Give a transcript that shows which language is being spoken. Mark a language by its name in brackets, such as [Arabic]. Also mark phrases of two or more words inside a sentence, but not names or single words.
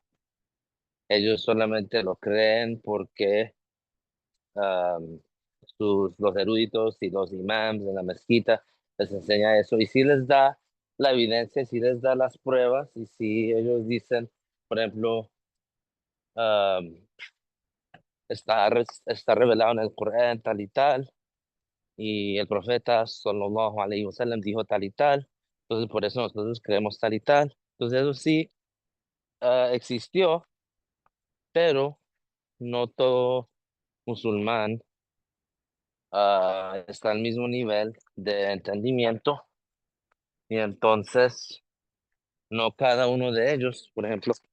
[Spanish] Ellos solamente lo creen porque am, los eruditos y los imams de la mezquita les enseña eso. Y si les da la evidencia, si les da las pruebas, y si ellos dicen, por ejemplo, am, está revelado en el Corán tal y tal, y el profeta [Arabic] صلى الله عليه وسلم [Spanish] dijo tal y tal, entonces por eso nosotros creemos tal y tal. Entonces eso sí existió, pero no todo musulmán está al mismo nivel de entendimiento y entonces no cada uno de ellos, por ejemplo,